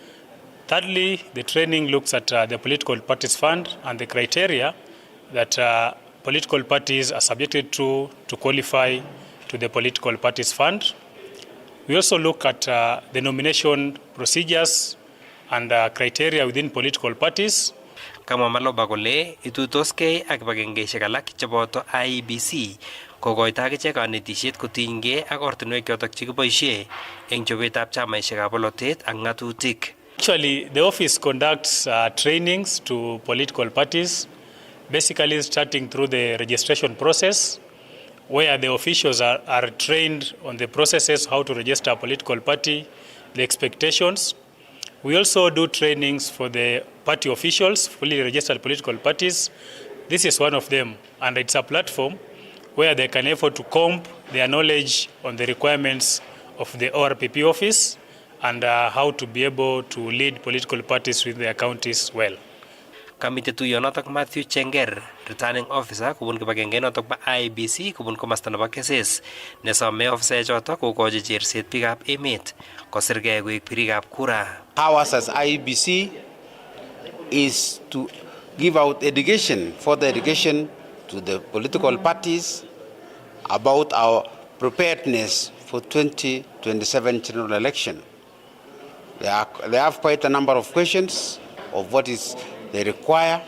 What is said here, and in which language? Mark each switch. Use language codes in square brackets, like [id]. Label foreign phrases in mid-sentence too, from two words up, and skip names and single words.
[en] Thirdly, the training looks at the political parties fund and the criteria that political parties are subjected to qualify to the political parties fund. We also look at the nomination procedures and criteria within political parties. [kln] Kama Maloba kole ituitoskei ak kibagengeisiek alak cheboto IEBC kokoito akichek kanetisiet kotinygei ak ortinwek chotok chekiboisie eng chobetab chamaisiekab bolotet ak ng'atutik. [en] Actually, the office conducts trainings to political parties, basically starting through the registration process, where the officials are trained on the processes, how to register a political party, the expectations. We also do trainings for the party officials, fully registered political parties. This is one of them, and it's a platform where they can afford to comb their knowledge on the requirements of the ORPP office and how to be able to lead political parties with their counties well. [kln] Kamite tuyo notok Matthew Chenger, [en] returning officer [kln] kubun kibagenge notok ba IBC kubun komasta nebo keses nesome officer chotok kokochi cherset biikab emet kosirgei koek birikab kura. [en] Ours as IBC is to give out education, further education to the political parties about our preparedness for 2027 general election. They have quite a number of questions of what is they require.